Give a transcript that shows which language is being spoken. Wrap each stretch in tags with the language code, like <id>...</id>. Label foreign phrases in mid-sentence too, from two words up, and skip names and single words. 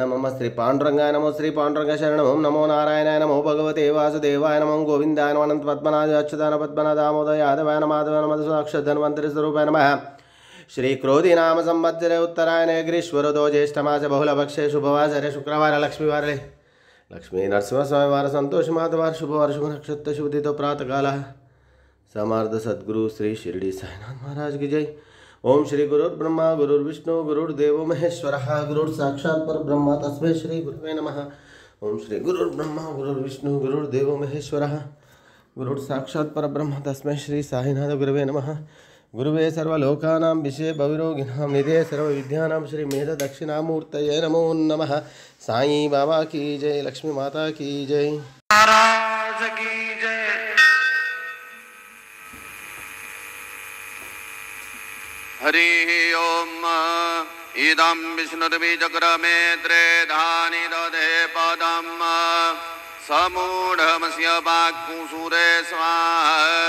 <sa>नमः श्री पांडुरंगाय नमः श्री पांडुरंग शरण ओम नमो नारायणाय नमो भगवते वासुदेवाय नमः गोविंदाय नमः अनंत पद्मनाभ अच्युताय पद्मनाभ दामोदर यादवाय नमः माधवाय नमः अक्षर धन्वंतरि स्वरूपाय नमः श्री क्रोधी नाम संवत्सरे उत्तरायणे ग्रीष्म ऋतौ ज्येष्ठमास बहुलपक्षे शुभवासरे शुक्रवार लक्ष्मीवारे लक्ष्मी नरसिंह स्वामीवार संतोष माधवार शुभवार शुभ नक्षत्र शुभ तिथि प्रातःकाल समर्थ सद्गुरु श्री शिरडी साईनाथ</sa> <hi>महाराज की जय।</hi> <sa>ओम श्री गुरुर्ब्रह्मा गुरुर्विष्णु गुरुर्देवो महेश्वरः गुरुर्साक्षात् परब्रह्म तस्मै श्री गुरुवे नमः। ओम श्री गुरुर्ब्रह्मा गुरुर्विष्णु गुरुर्देवो महेश्वरः गुरुर्साक्षात् परब्रह्म तस्मै श्री साईनाथ गुरुवे नमः। गुरुवे सर्वलोकानां विषये भविरोगिणां निधे सर्वविद्यानां श्री मेध दक्षिणामूर्तये नमो नमः।</sa> <hi>साईं बाबा की जय, लक्ष्मी माता की जय, महाराज की जय।</hi> <sa>हरि ओम इदं विष्णुर्बीजक्रमे त्रेधानि दधे पदं समूढमस्य वाक्कुसूरे स्वाहा।</sa>